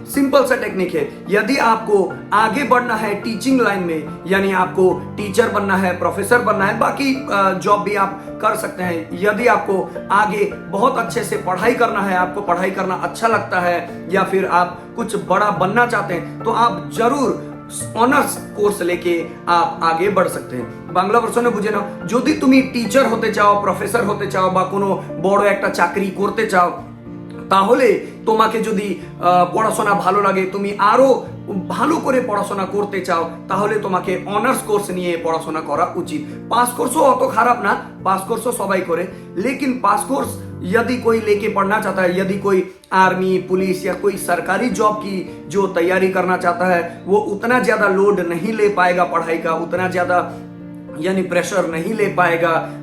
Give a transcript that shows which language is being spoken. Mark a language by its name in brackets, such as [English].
[Hindi] Simple सा technique है, यदि आपको आगे बढ़ना है टीचिंग लाइन में, यानी आपको टीचर बनना है, प्रोफेसर बनना है, बाकी जॉब भी आप कर सकते हैं, यदि आपको आगे बहुत अच्छे से पढ़ाई करना है, आपको पढ़ाई करना अच्छा लगता है या फिर आप कुछ बड़ा बनना चाहते हैं, तो आप जरूर অনার্স কোর্স लेके आप आगे बढ़ सकते हैं। [Bangla] বাংলা ভার্সনে বুঝে নাও, যদি তুমি টিচার হতে চাও, প্রফেসর হতে চাও বা কোনো বড় একটা চাকরি করতে চাও, তাহলে তোমাকে যদি পড়াশোনা ভালো লাগে, তুমি আরো ভালো করে পড়াশোনা করতে চাও, তাহলে তোমাকে অনার্স কোর্স নিয়ে পড়াশোনা করা উচিত। পাস কোর্সও অত খারাপ না, পাস কোর্সও সবাই করে, [Hindi] लेकिन पास कोर्स यदि कोई लेके पढ़ना चाहता है, यदि कोई आर्मी पुलिस या कोई सरकारी जॉब की जो तैयारी करना चाहता है, वो उतना ज्यादा लोड नहीं ले पाएगा पढ़ाई का, उतना ज्यादा यानी प्रेशर नहीं ले पाएगा।